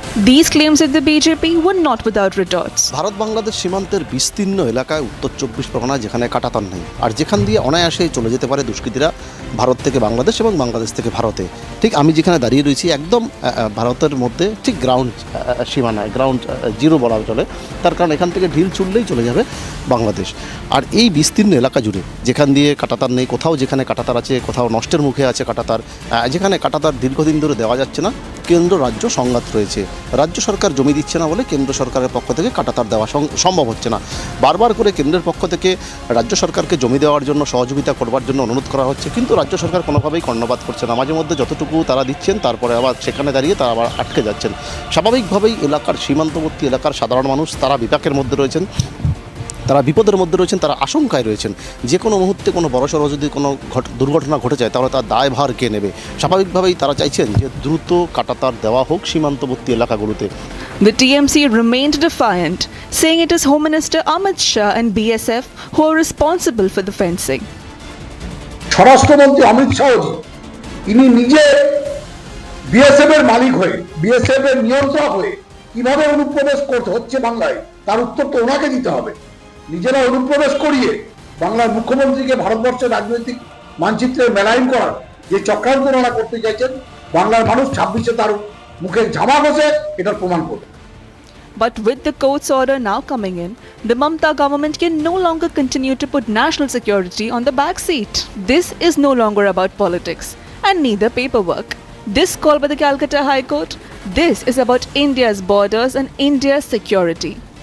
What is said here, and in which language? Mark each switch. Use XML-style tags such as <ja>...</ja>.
<en>These claims of the BJP were not without retorts.</en> <bn>Bharat Bangladesh সীমান্তের বিস্তীর্ণ এলাকায় উত্তর 24 পরগনা, যেখানে কাঁটাতার নেই, আর যেখান দিয়ে অনায়াসেই চলে যেতে পারে দুষ্কৃতীরা ভারত থেকে বাংলাদেশ এবং বাংলাদেশ থেকে ভারতে। ঠিক আমি যেখানে দাঁড়িয়ে রয়েছি একদম ভারতের মধ্যে, ঠিক গ্রাউন্ড সীমানায়, গ্রাউন্ড জিরো বলা চলে, তার কারণ এখান থেকে ঢিল ছুড়লেই চলে যাবে বাংলাদেশ। আর এই বিস্তীর্ণ এলাকা জুড়ে যেখান দিয়ে কাঁটাতার নেই, কোথাও যেখানে কাঁটাতার আছে, কোথাও নষ্টের মুখে আছে কাঁটাতার, যেখানে কাঁটাতার দীর্ঘদিন ধরে দেওয়া যাচ্ছে না, কেন্দ্র রাজ্য সংঘাত রয়েছে। রাজ্য সরকার জমি দিচ্ছে না বলে কেন্দ্র সরকারের পক্ষ থেকে কাঁটাতার দেওয়া সম্ভব হচ্ছে না। বারবার করে কেন্দ্রের পক্ষ থেকে রাজ্য সরকারকে জমি দেওয়ার জন্য, সহযোগিতা করবার জন্য অনুরোধ করা হচ্ছে, কিন্তু রাজ্য সরকার কোনোভাবেই কর্ণপাত করছে না। মাঝে মধ্যে যতটুকু তারা দিচ্ছেন, তারপরে আবার সেখানে দাঁড়িয়ে তারা আবার আটকে যাচ্ছেন। স্বাভাবিকভাবেই এলাকার সীমান্তবর্তী এলাকার সাধারণ মানুষ তারা বিপাকের মধ্যে রয়েছেন, তারা বিপদের মধ্যে রয়েছেন, তারা আশঙ্কায় রয়েছেন। যে কোনো মুহূর্তে কোনো বড়সড় যদি কোনো দুর্ঘটনা ঘটে যায় তাহলে তার দায়ভার কে নেবে? স্বাভাবিকভাবেই তারা চাইছেন যে দ্রুত কাঁটাতার দেওয়া হোক সীমান্তবর্তী এলাকাগুলোতে।</bn> <en>The TMC remained defiant, saying it is Home Minister Amit Shah and BSF who are responsible for the fencing.</en> <bn>স্বরাষ্ট্রমন্ত্রী অমিত শাহ তিনি নিজে বিএসএফ এর মালিক হয়ে, বিএসএফ এর নিয়ন্ত্রক হয়ে কিভাবে অনুপ্রবেশ করতে হচ্ছে বাংলায়, তার উত্তর তো ওনাকে দিতে হবে। নিজেরা অনুপ্রবেশ করিয়ে বাংলার মুখ্যমন্ত্রীকে ভারতবর্ষের রাজনৈতিক মানচিত্রে মেলাইন করার যে চক্রান্ত ওনারা করতে চাইছেন, বাংলার মানুষ 26-এ তার মুখে ঝামা বসে এটার প্রমাণ করবে।</bn> <en>But with the court's order now coming in, the Mamata government can no longer continue to put national security on the back seat. This is no longer about politics and neither paperwork. This call by the Calcutta High Court, this is about India's borders and India's security.</en>